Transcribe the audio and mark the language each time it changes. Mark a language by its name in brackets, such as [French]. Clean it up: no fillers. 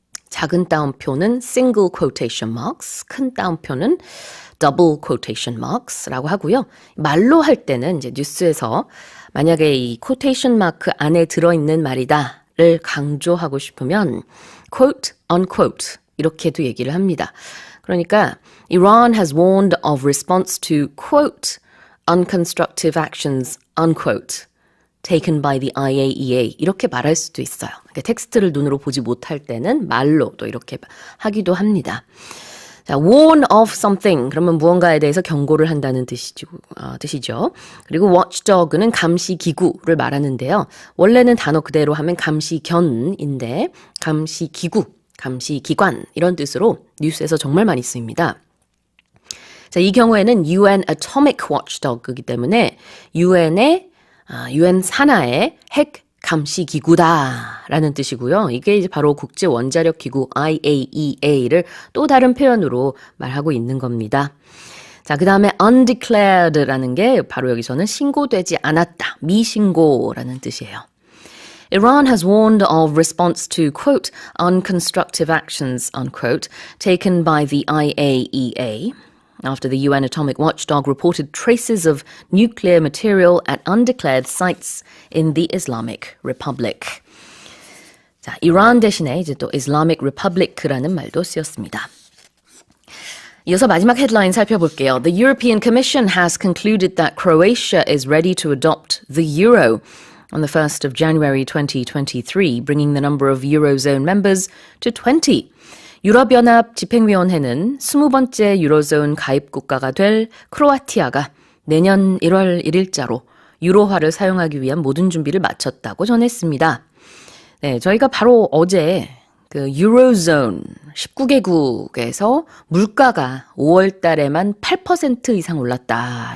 [Korean] 작은 따옴표는 [English] single quotation marks, [Korean] 큰 따옴표는 [English] double quotation marks [Korean] 라고 하고요. 말로 할 때는 이제 뉴스에서 만약에 이 quotation mark 안에 들어있는 말이다를 강조하고 싶으면 [English] quote, unquote [Korean] 이렇게도 얘기를 합니다. 그러니까 [English] Iran has warned of response to quote unconstructive actions unquote taken by the IAEA [Korean] 이렇게 말할 수도 있어요. 그러니까 텍스트를 눈으로 보지 못할 때는 말로 또 이렇게 하기도 합니다. 자, warn of something 그러면 무언가에 대해서 경고를 한다는 뜻이죠. 그리고 watchdog는 감시 기구를 말하는데요. 원래는 단어 그대로 하면 감시견인데 감시 기구, 감시 기관 이런 뜻으로 뉴스에서 정말 많이 쓰입니다. 자, 이 경우에는 [English] UN atomic watchdog [Korean] 이기 때문에 UN 산하의 핵 감시 기구다라는 뜻이고요. 이게 이제 바로 국제 원자력 기구 IAEA를 또 다른 표현으로 말하고 있는 겁니다. 자, 그 다음에 undeclared라는 게 바로 여기서는 신고되지 않았다, 미신고라는 뜻이에요. [English] Iran has warned of response to, quote, unconstructive actions, unquote, taken by the IAEA. After the UN atomic watchdog reported traces of nuclear material at undeclared sites in the Islamic Republic. [Korean] 자, 이란 대신에 이제 또 Islamic Republic라는 말도 쓰였습니다. 이어서 마지막 헤드라인 살펴볼게요. [English] The European Commission has concluded that Croatia is ready to adopt the euro on the 1st of January 2023, bringing the number of Eurozone members to 20. [Korean] 유럽연합 집행위원회는 20번째 유로존 가입 국가가 될 크로아티아가 내년 1월 1일자로 유로화를 사용하기 위한 모든 준비를 마쳤다고 전했습니다. 네, 저희가 바로 어제 그 유로존 19개국에서 물가가 5월 달에만 8% 이상 올랐다.